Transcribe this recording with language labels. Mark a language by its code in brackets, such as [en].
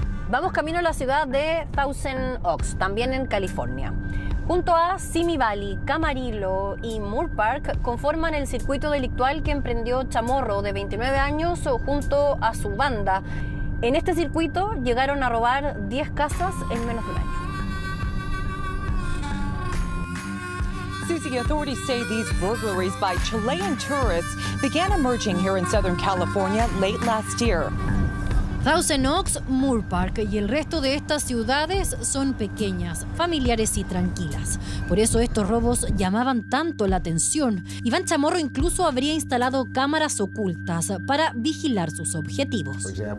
[es] Vamos camino a la ciudad de Thousand Oaks, también en California. Junto a Simi Valley, Camarillo y Moore Park conforman el circuito delictual que emprendió Chamorro, de 29 años, junto a su banda. En este circuito llegaron a robar 10 casas en menos de un año. [en] Susie, authorities say these burglaries by Chilean tourists began emerging here in Southern California late last year. [es] Thousand Oaks, Moore Park y el resto de estas ciudades son pequeñas, familiares y tranquilas. Por eso estos robos llamaban tanto la atención. Iván Chamorro incluso habría instalado cámaras ocultas para vigilar sus objetivos.